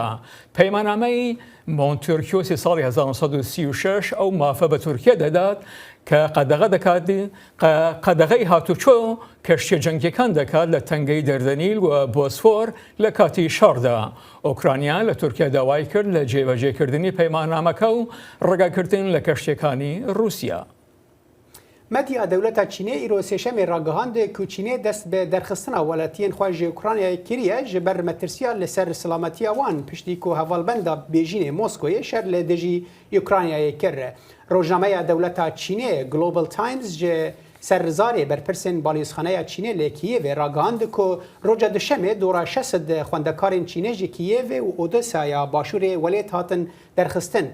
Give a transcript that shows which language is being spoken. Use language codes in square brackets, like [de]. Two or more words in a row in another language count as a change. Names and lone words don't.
[ckb] پەیماننامەی مۆنتورکیۆسی ساڵی 1936 ئەو مافە بە تورکیا دەدات کە قەدەغەی هاتوچۆ کەشتیە جەنگیەکان دەکات لە تەنگەی دەردەنیل و بۆسفۆر لە کاتی شەڕدا. ئۆکرانیا لە تورکیا داوای کرد لە جێبەجێکردنی پەیماننامەکە و ڕێگاکردن لە کەشتیەکانی رووسیا. [ku] مدیا دولتا چینê îro sêşemê ragihand ku Çînê dest bi derxistina welatiyên xwe ji Ukraynayê kiriye ji ber metirsiya li ser silametiya wan piştî ku hevalbenda Bêjînê Moskoyê şer li dijî Ukraynayê kir. Rojnameya dewleta Çînê Global Times ji serrizarê berpirsên balîzxaneya Çînê lê Kiyevê ragihand ku roca dişemê dora 600 xwendekarên Çînê ji Kiyevê û Odesaya başûrê welêt hatin derxistin.